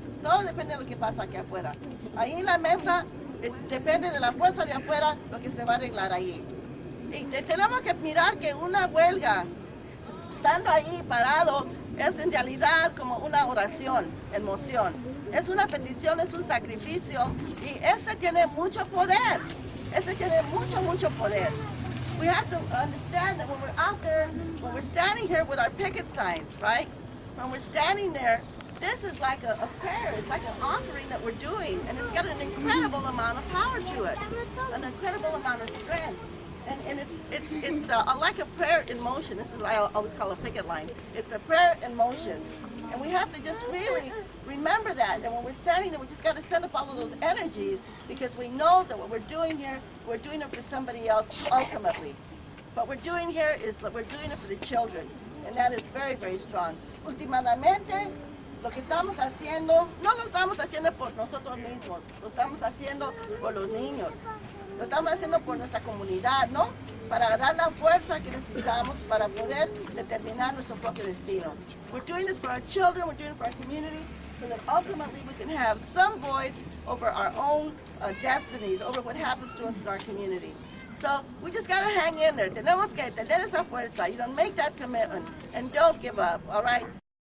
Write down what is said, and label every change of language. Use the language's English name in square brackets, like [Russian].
[Spanish] Todo depende de lo que pasa aquí afuera. Ahí en la mesa, depende de la fuerza de afuera lo que se va a arreglar ahí. Y tenemos que mirar que una huelga, estando ahí parado, es en realidad como una oración en moción. Es una petición, es un sacrificio y ese tiene mucho poder. Ese tiene mucho poder. [English] We have to understand that when we're out there, when we're standing here with our picket signs, right? When we're standing there, this is like a prayer. It's like an offering that we're doing, and it's got an incredible amount of power to it, an incredible amount of strength. And it's like a prayer in motion. This is what I always call a picket line. It's a prayer in motion. And we have to just really remember that. And when we're standing there, we just got to send up all of those energies because we know that what we're doing here, we're doing it for somebody else ultimately. What we're doing here is that we're doing it for the children. And that is very, very strong. [Spanish] Últimamente, lo que estamos haciendo, no lo estamos haciendo por nosotros mismos, lo estamos haciendo por los niños. Lo estamos haciendo por nuestra comunidad, ¿no? Para dar la fuerza que necesitamos para poder determinar nuestro propio destino. [English] We're doing this for our children, we're doing it for our community, so that ultimately we can have some voice over our own destinies, over what happens to us in our community. So we just got to hang in there. [Spanish] Tenemos que tener esa fuerza. [English] You know, make that commitment and don't give up, all right?